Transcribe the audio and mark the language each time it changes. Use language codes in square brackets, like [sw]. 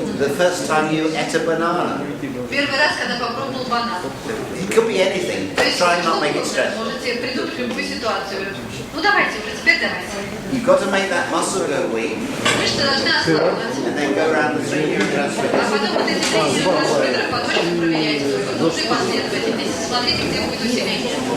[en] The first time you ate a banana. [ru] Первый раз, когда попробовал банан. [en] It could be anything. [ru] То есть, [en] Try and [ru] что [en] not make it [ru] угодно, [en] stressful. [ru] можете придумать любую ситуацию. Ну давайте уже, теперь давайте. [en] You've got to make that muscle go weak, [ru] Мышцы должны ослабнуть. [en] and then go around the 3 [ru] А [en] neurotransmitters. [ru] потом вот эти три нейротрансмиттера по точке проверяйте свою нужную последовательность. Смотрите, где будет усиление.